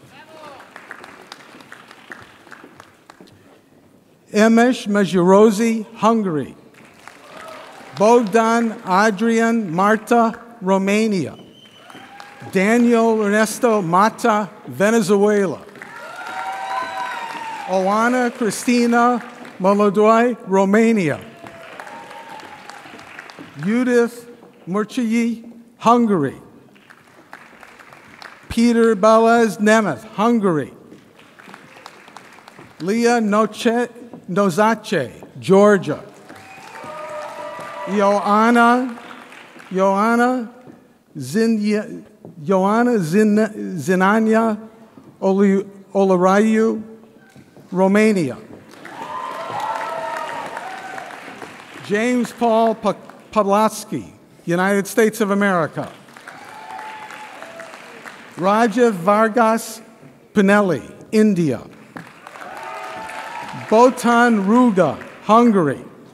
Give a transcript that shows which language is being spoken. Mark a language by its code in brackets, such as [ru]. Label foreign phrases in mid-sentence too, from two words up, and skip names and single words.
[en] Emesh Mejirozi, Hungary. Bogdan Adrian Marta, Romania. Daniel Ernesto Mata, Venezuela. Oana Cristina Molodoy, Romania. Judith Murchii, Hungary. Peter Balaz Nemeth, Hungary. Leah Nozace, Georgia. Joanna Zinania Olarayu, Romania. James Paul Pavlovsky, United States of America. Rajiv Vargas Pinelli, India. Botan Ruga, Hungary.